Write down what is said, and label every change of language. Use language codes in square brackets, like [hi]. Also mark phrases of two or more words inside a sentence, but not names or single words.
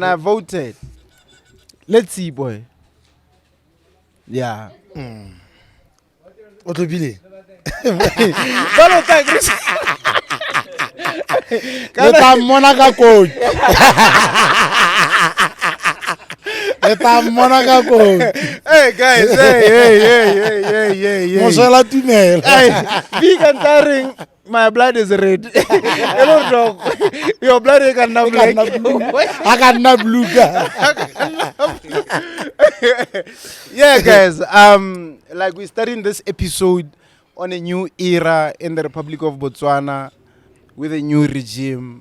[en] I voted. Let's see, boy. Yeah. Otlopile. Hey guys, hey. Mosela Tumelo. Hey, big and tiring. My blood is red. Hello, dog. Your blood is not black. I got not blue. Yeah, guys. Like we're starting this episode on a new era in the Republic of Botswana with a new regime.